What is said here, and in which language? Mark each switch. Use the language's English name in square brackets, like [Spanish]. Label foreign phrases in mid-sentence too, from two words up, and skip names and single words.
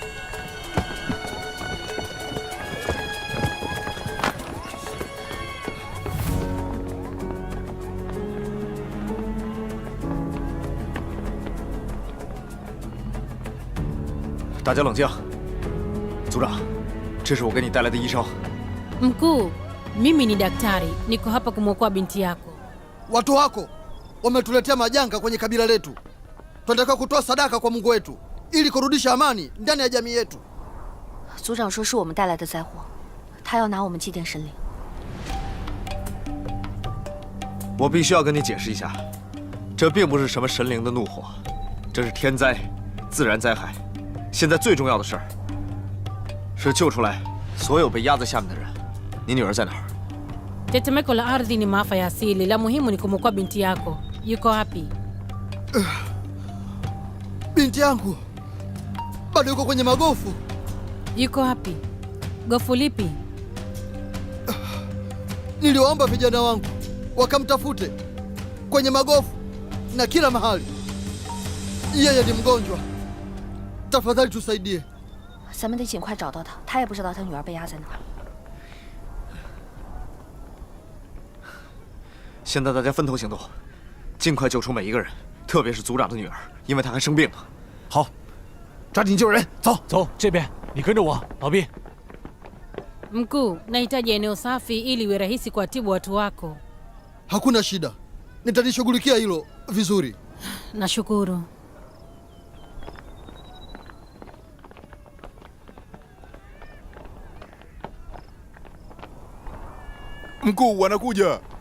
[Chinese] 大家冷静。组长，这是我给你带来的医生。 [Swahili] Mkuu, mimi ni daktari, niko hapa kumwokoa binti yako. Watu wako wametuletea majanga kwenye kabila letu. Tunataka kutoa sadaka kwa Mungu wetu ili kurudisha amani ndani ya jamii yetu. [Chinese] 组长说是我们带来的灾祸，他要拿我们祭奠神灵。我必须要跟你解释一下，这并不是什么神灵的怒火，这是天灾、自然灾害。现在最重要的事儿是救出来所有被压在下面的人。你女儿在哪儿？ [Swahili] Tetemeko la ardhi ni maafa ya asili, la muhimu ni kumwokoa binti yako. Yuko wapi? Binti yangu bado yuko kwenye magofu. Yuko wapi? Gofu lipi? Niliwaomba vijana wangu wakamtafute kwenye magofu na kila mahali. Yeye ni mgonjwa, tafadhali tusaidie. [Chinese] 咱们得尽快找到他，他也不知道他女儿被压在哪儿。现在大家分头行动，尽快救出每一个人，特别是组长的女儿，因为她还生病呢。好，抓紧救人，走走这边，你跟着我，老毕。 [Swahili] Mkuu, nahitaji eneo safi ili iwe rahisi kuwatibu watu wako. Hakuna shida, nitalishughulikia hilo vizuri. Nashukuru. Mkuu, wanakuja.